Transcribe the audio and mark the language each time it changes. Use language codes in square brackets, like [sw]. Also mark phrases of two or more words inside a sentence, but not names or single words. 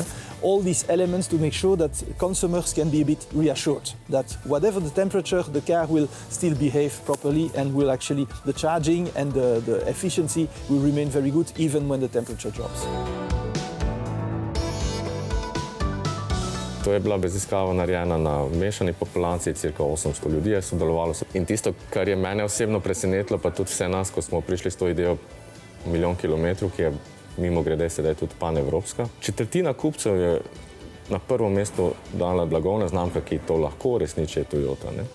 [en] All these elements to make sure that consumers can be a bit reassured that whatever the temperature, the car will still behave properly and will actually, the charging and the efficiency will remain very good even when the temperature drops. [sl] To je bila raziskava narejena na mešani populaciji, cirka 800 ljudi je sodelovalo. In tisto, kar je mene osebno presenetilo, pa tudi vse nas, ko smo prišli s to idejo milijon kilometrov, ki je mimogrede sedaj tudi panevropska. Četrtina kupcev je na prvo mesto dala blagovna znamka, ki to lahko uresniči, je Toyota, ne?